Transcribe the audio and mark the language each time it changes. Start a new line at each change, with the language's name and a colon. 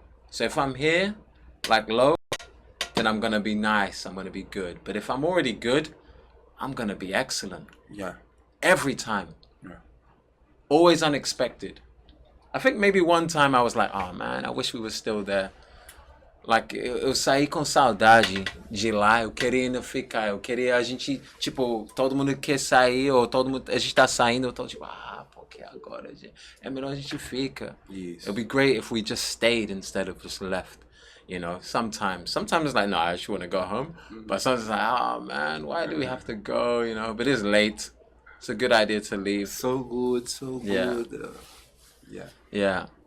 English: So if I'm here, like low, then I'm gonna be nice, I'm gonna be good. But if I'm already good, I'm gonna be excellent. Yeah. Every time. Yeah. Always unexpected. I think maybe one time I was like, oh man, I wish we were still there.
Portuguese: Like, eu saí com saudade de lá, eu queria ainda ficar, eu queria a gente, tipo, todo mundo quer sair, ou todo mundo, a gente tá saindo, eu tô tipo, porque agora é melhor a gente fica.
English: Yes. It'd be great if we just stayed instead of just left, you know, sometimes it's like, no, I just want to go home, but sometimes it's like, oh man, why do we have to go, you know, but it's late, it's a good idea to leave. So good. Yeah.